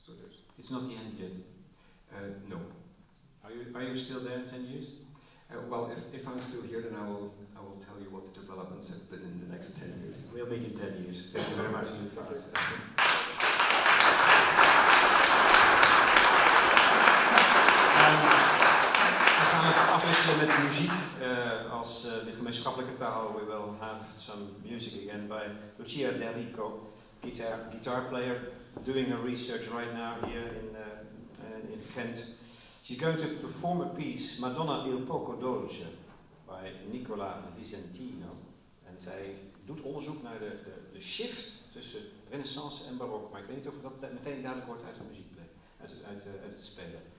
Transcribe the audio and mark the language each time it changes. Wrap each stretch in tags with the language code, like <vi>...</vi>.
<en>So there's. It's not the end yet. No. Are you still there in 10 years? Well, if I'm still here, then I will tell you what the developments have been in the next 10 years. We'll meet in 10 years. Thank you very much, Orpheus.</en> <nl>We gaan het afwisselen met muziek. Als de gemeenschappelijke taal,</nl> <en>we will have some music again by Lucia D'Enrico, guitar player, doing her research right now here in Ghent. She's going to perform a piece, Madonna il poco dolce, by Nicola Vicentino.</en> <nl>En zij doet onderzoek naar de shift tussen renaissance en barok. Maar ik weet niet of dat meteen duidelijk wordt uit de muziek, uit het spelen.</nl>